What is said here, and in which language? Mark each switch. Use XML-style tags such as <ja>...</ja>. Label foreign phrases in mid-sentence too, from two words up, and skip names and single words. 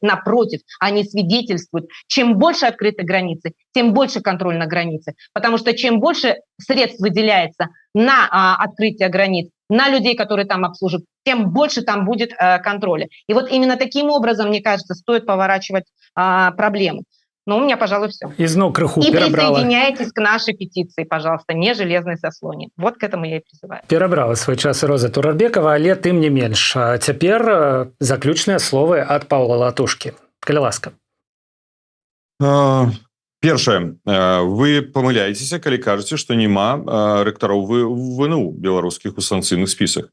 <ru>Напротив, они свидетельствуют, чем больше открыты границы, тем больше контроль на границе. Потому что чем больше средств выделяется на открытие границ, на людей, которые там обслуживают, тем больше там будет контроля. И вот именно таким образом, мне кажется, стоит поворачивать проблему. Ну, у меня, пожалуй, все.</ru> <be>Ізноў крыху</be> <ru>И</ru> <be>перабрала.</be> <ru>присоединяйтесь к нашей петиции, пожалуйста, не железной заслоне. Вот к этому я и призываю.</ru> <be>Перабрала свой час Роза Турарбекова, але тым не менш. А цяпер заключныя словы ад Паўла Латушкі. Калі ласка. Першае, вы памыляецеся, калі кажаце, што няма рэктароў ВНУ беларускіх у санкцыйных спісах.</be>